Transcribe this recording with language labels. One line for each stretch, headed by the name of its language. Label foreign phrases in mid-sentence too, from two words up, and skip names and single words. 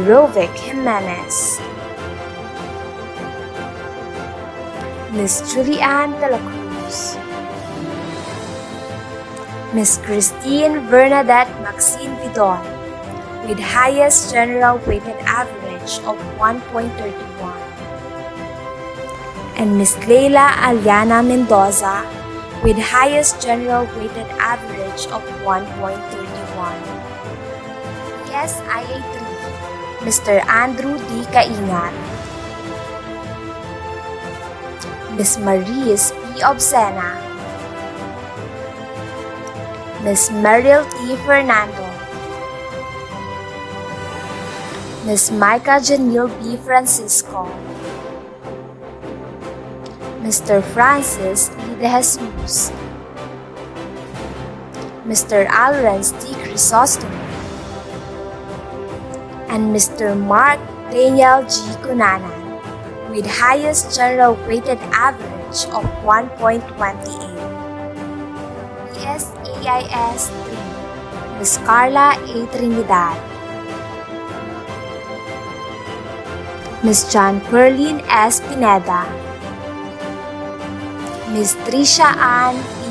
English: Rovic Jimenez, Miss Julianne de la Cruz, Miss Christine Bernadette Maxine Vidon with highest general weighted average of 1.31, and Miss Leila Aliana Mendoza with highest general weighted average of 1.31. PSIA 3, Mr. Andrew D. Caingat, Miss Maris P. Obsena, Miss Meryl T. Fernando, Miss Micah Janille B. Francisco, Mr. Francis E. De Jesus, Mr. Alrenz T. Crisostomo, and Mr. Mark Daniel G. Cunanan with highest general weighted average of 1.28. PSAIS 3, Miss Carla A. Trinidad, Miss John Perlin S. Pineda, Miss Tricia Ann E.